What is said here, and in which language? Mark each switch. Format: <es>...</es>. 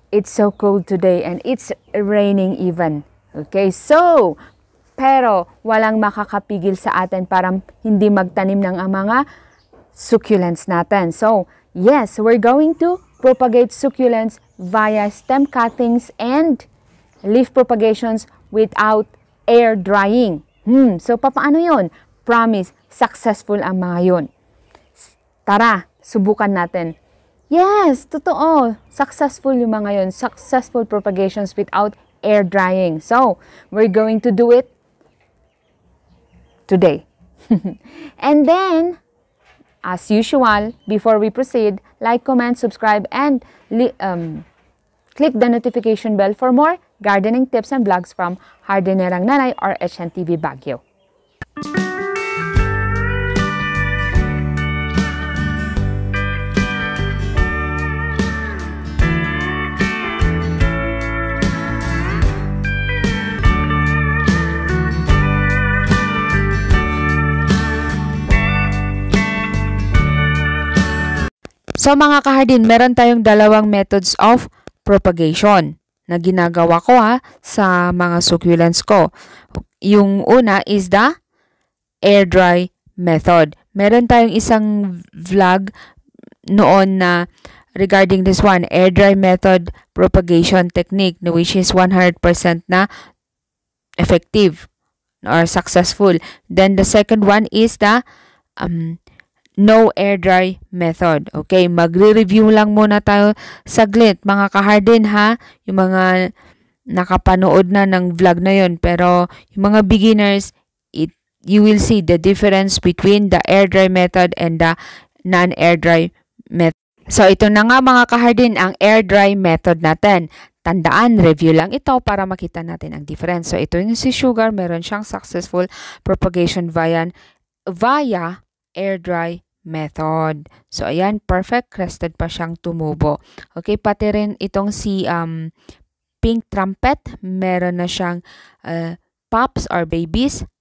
<en>It's so cold today and it's raining even.</en> <tl>Okay, so pero walang makakapigil sa atin para hindi magtanim ng mga succulents natin.</tl> <en>So, yes, we're going to propagate succulents via stem cuttings and leaf propagations without air drying.</en> <tl>So, paano yun? Promise, successful ang mga yun. Tara, subukan natin. Yes, totoo. Successful yung mga yun.</tl> <en>Successful propagations without air drying. So, we're going to do it today. And then, as usual, before we proceed, like, comment, subscribe, and click the notification bell for more gardening tips and vlogs from Hardinerang Nanay or HNTV Baguio.</en> <tl>So mga kahardin, meron tayong dalawang</tl> <en>methods of propagation</en> <tl>na ginagawa ko sa mga succulents ko. Yung una</tl> <en>is the air dry method.</en> <tl>Meron tayong isang vlog noon na</tl> <en>regarding this one, air dry method propagation technique, which is 100% na effective or successful. Then the second one is the no air dry method.</en> <tl>Okay, magre-review lang muna tayo saglit mga kahardin yung mga nakapanood na ng vlog na yon. Pero yung mga</tl> <en>beginners, you will see the difference between the air dry method and the non-air dry method.</en> <tl>So ito na nga mga kahardin ang air dry method natin. Tandaan, review lang ito para makita natin ang difference. So ito yung si Sugar, meron siyang</tl> <en>successful propagation via air dry method.</en> <tl>So, ayan, perfect. Crested pa siyang tumubo. Okay, pati rin itong si Pink Trumpet, meron na siyang</tl> <en>pups or babies.</en>